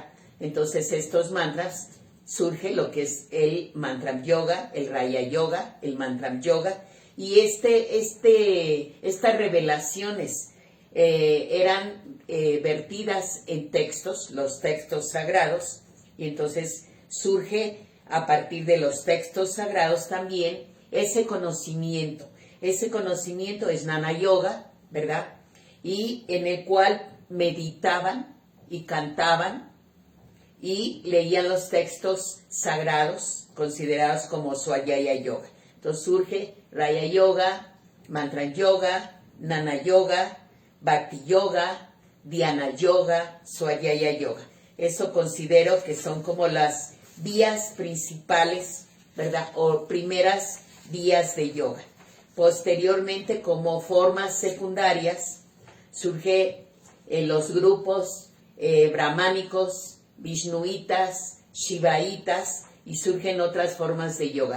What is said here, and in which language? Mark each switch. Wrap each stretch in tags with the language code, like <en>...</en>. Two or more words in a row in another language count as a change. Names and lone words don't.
<es>Entonces estos mantras, surge lo que es el Mantram Yoga, el Raya Yoga, el Mantram Yoga, y estas revelaciones eran vertidas en textos, los textos sagrados, y entonces surge a partir de los textos sagrados también ese conocimiento. Ese conocimiento es Jnana Yoga, ¿verdad? Y en el cual meditaban y cantaban y leían los textos sagrados considerados como Swayaya Yoga. Entonces surge Raya Yoga, Mantram Yoga, Jnana Yoga, Bhakti Yoga, Dhyana Yoga, Swayaya Yoga. Eso considero que son como las vías principales, ¿verdad? O primeras vías de yoga. Posteriormente, como formas secundarias, surge los grupos brahmánicos, vishnuitas, shivaitas, y surgen otras formas de yoga.</es>